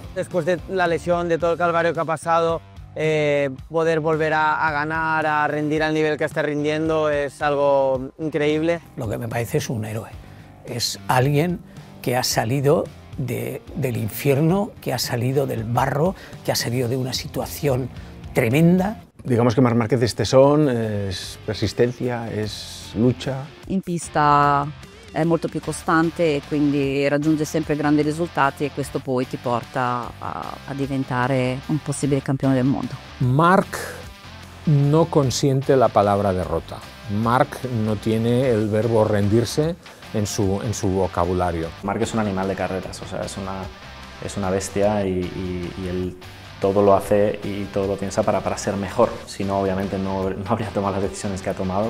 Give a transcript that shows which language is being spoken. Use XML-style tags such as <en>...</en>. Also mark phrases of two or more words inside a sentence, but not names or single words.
<es>Después de la lesión, de todo el calvario que ha pasado, poder volver a ganar, a rendir al nivel que está rindiendo es algo increíble. Lo que me parece es un héroe, es alguien que ha salido del infierno, que ha salido del barro, que ha salido de una situación tremenda. Digamos che Marc Márquez è tesón, es persistencia, es lucha.</es> <it>In pista è molto più costante e quindi raggiunge sempre grandi risultati e questo poi ti porta a diventare un possibile campione del mondo.</it> <es>Marc no consiente la palabra derrota. Marc no tiene el verbo rendirse en su vocabulario. Marc es un animal de carreras, o sea, es una bestia y él todo lo hace y todo lo piensa para ser mejor, si no, obviamente no habría tomado las decisiones que ha tomado.</es>